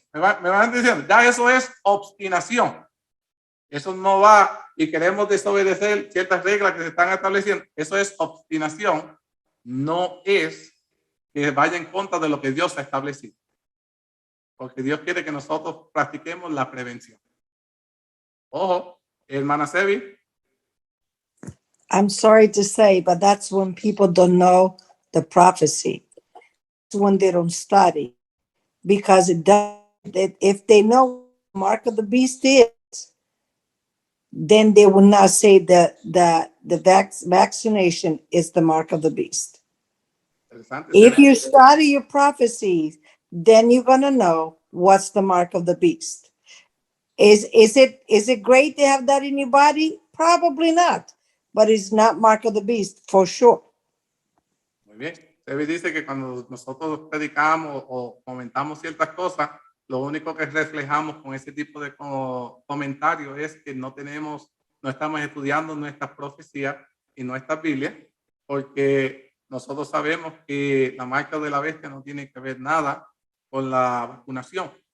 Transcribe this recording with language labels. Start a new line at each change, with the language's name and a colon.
Spanish: Me van diciendo, ya eso es obstinación. Eso no va y queremos desobedecer ciertas reglas que se están estableciendo. Eso es obstinación. No es que vaya en contra de lo que Dios ha establecido. Porque Dios quiere que nosotros practiquemos la prevención. Ojo, hermana Sebi.
English: I'm sorry to say, but that's when people don't know the prophecy. It's when they don't study. Because it does, if they know what the mark of the beast is, then they will not say that the vaccination is the mark of the beast. If you study your prophecies, then you're gonna know what's the mark of the beast. Is it great to have that in your body? Probably not, but it's not mark of the beast for sure.
Spanish: Muy bien. Sebi dice que cuando nosotros predicamos o comentamos ciertas cosas, lo único que reflejamos con ese tipo de comentarios es que no estamos estudiando nuestras profecías y nuestras Biblias, porque nosotros sabemos que la marca de la bestia no tiene que ver nada con la vacunación.